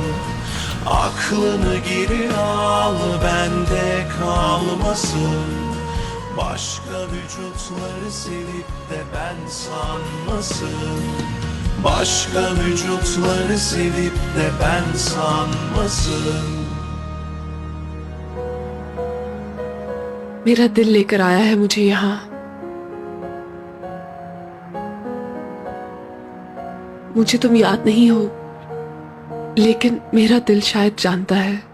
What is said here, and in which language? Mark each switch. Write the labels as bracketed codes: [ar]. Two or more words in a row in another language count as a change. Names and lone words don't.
[tr] Aklını geri al, bende kalmasın. Başka vücutları sevip de ben sanmasın. Başka vücutları sevip de ben sanmasın. [ur] میرا دل لے کر آیا ہے مجھے یہاں. مجھے تم یاد نہیں ہو، لیکن میرا دل شاید جانتا ہے.